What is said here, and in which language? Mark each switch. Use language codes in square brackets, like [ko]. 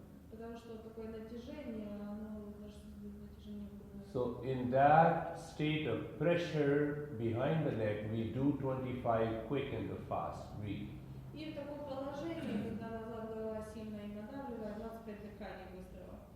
[ru] Потому что такое натяжение, оно даже натяжение губной. [en] So in that state of pressure behind the neck, we do 25 quick and fast breathing. [ru] И в таком положении, когда назад голова сильно и надавливает, 25 дыханий быстрого.